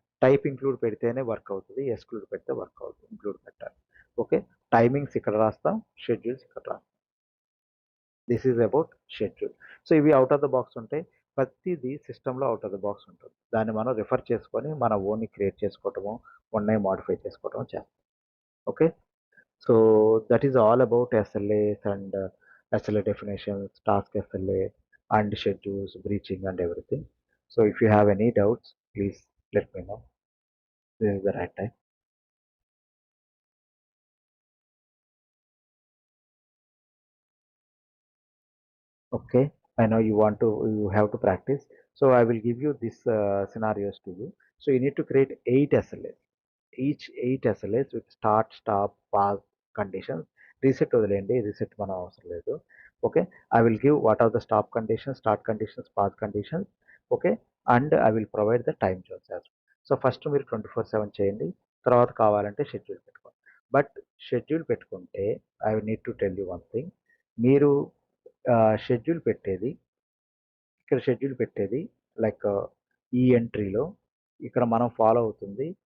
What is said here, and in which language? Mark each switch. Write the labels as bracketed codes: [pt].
[te] Type include పెడితేనే work అవుతుంది, exclude పెడితే వర్క్ అవుతుంది. ఇంక్లూడ్ పెట్టాలి. ఓకే, టైమింగ్స్ ఇక్కడ రాస్తాం, షెడ్యూల్స్ ఇక్కడ రాస్తాం. [en] This is about schedule. [te] So ఇవి అవుట్ ఆఫ్ ద బాక్స్ ఉంటాయి. ప్రతిదీ సిస్టంలో అవుట్ ఆఫ్ ద బాక్స్ ఉంటుంది. దాన్ని మనం రిఫర్ చేసుకొని మన ఓన్ని క్రియేట్ చేసుకోవటము, ఉన్నాయి మాడిఫై చేసుకోవటం చేస్తాం. [en] Okay, so that is all about SLAs and SLA definitions, task SLA and schedules, breaching and everything. So if you have any doubts, please let me know. This is the right time. Okay, I know you have to practice. So I will give you these scenarios to you. So you need to create 8 SLAs. Each 8 SLAs with start, stop, pause conditions. [te] Reset వదిలేయండి, reset మనం అవసరం లేదు. [en] Okay, I will give what are the stop conditions, start conditions, pause conditions. Okay, and I will provide the time zones as well. [te] So first మీరు 24/7 చేయండి, తర్వాత కావాలంటే schedule పెట్టుకోండి. [en] but [te] schedule పెట్టుకుంటే [en] I need to tell you one thing. [te] మీరు schedule పెట్టేది, ఇక్కడ schedule పెట్టేది లైక్ ఈ ఎంట్రీలో ఇక్కడ మనం ఫాలో అవుతుంది.